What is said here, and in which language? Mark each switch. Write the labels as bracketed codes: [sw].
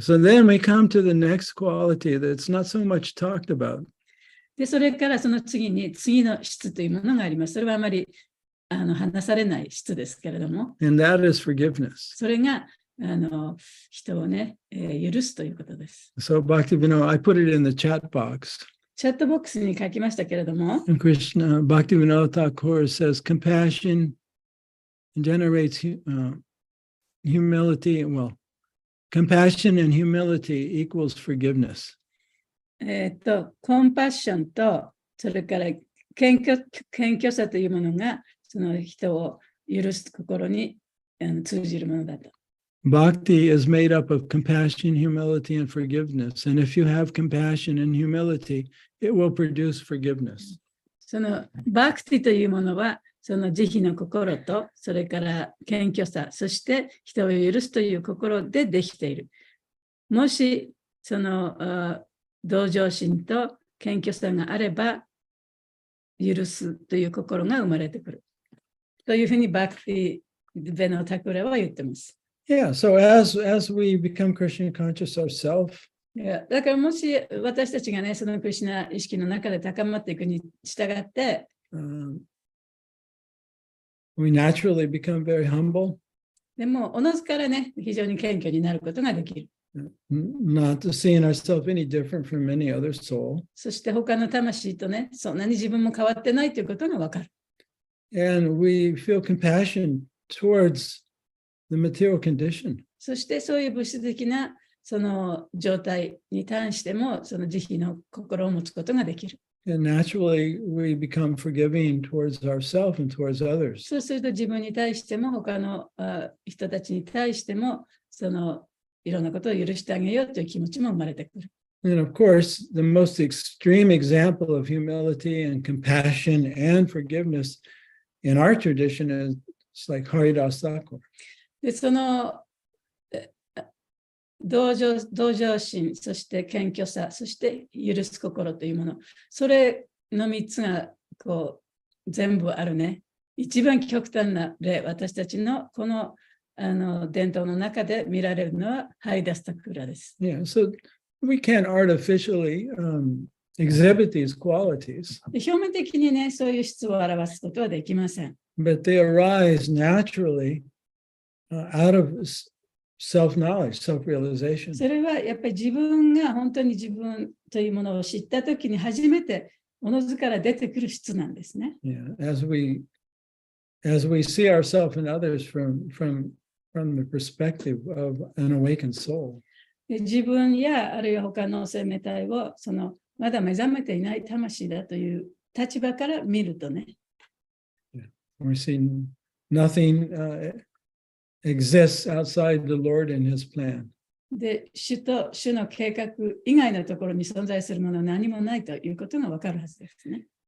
[en] So then we come to the next quality that's not so much talked about. [ja] で、それからその次に次の質というものがあります。それはあまり話されない質ですけれども、 [en] And that is forgiveness. [ja] それが人をね、許すということです。 [en] So Bhaktivinoda, I put it in the chat box. [ja] チャットボックスに書きましたけれども、 [en] And Krishna, Bhaktivinoda Thakur says, compassion generates humility. Well, compassion and humility equals forgiveness. [ja] コンパッションと、それから謙虚さというものが、その人を許す心に通じるものだと。 [en] Bhakti is made up of compassion, humility, and forgiveness. And if you have compassion and humility, it will produce forgiveness. [ja] そのバクティというものは、その慈悲の心と、それから謙虚さ、そして人を許すという心でできている。もし、その同情心と謙虚さがあれば、許すという心が生まれてくる。というふうにバクティ・ベノタクレは言ってます。 [en] Yeah, so as we become Krishna conscious ourselves, [ja] だからもし私たちがね、そのクリシュナ意識の中で高まっていくに従って、 [en] we naturally become very humble, [ja] でも、おのずからね、非常に謙虚になることができる。 [en] not seeing ourselves any different from any other soul. [ja] そして他の魂とね、そんなに自分も変わってないということがわかる。 [en] And we feel compassion towards the material condition. [ja] そしてそういう物質的なその状態に対しても、その慈悲の心を持つことができる。 [en] And naturally, we become forgiving towards ourselves and towards others. [ja] そうすると自分に対しても、他の人たちに対しても、そのいろんなことを許してあげようという気持ちも生まれてくる。 [en] And of course, the most extreme example of humility and compassion and forgiveness in our tradition is like Haridas Thakur. [ja] で、その同情心、そして謙虚さ、そして許す心というもの、それの3つがこう全部あるね。一番極端な例、私たちのこの伝統の中で見られるのはハリダスタクラです。 [en] Yeah, so we can't artificially exhibit these qualities, [ja] で表面的にね、そういう質を表すことはできません。 [en] but they arise naturally out of self-knowledge, self-realization. [ja] それはやっぱり自分が本当に自分というものを知ったときに初めておのずから出てくる質なんですね。 [en] Yeah, as we see ourselves and others from the perspective of an awakened soul. [ja] で自分やあるいは他の生命体をそのまだ目覚めていない魂だという立場から見るとね。 [en] We see nothing exists outside the Lord and His plan. [ja] で、主の計画以外のところに存在するものは何もないということがわかるはずですね。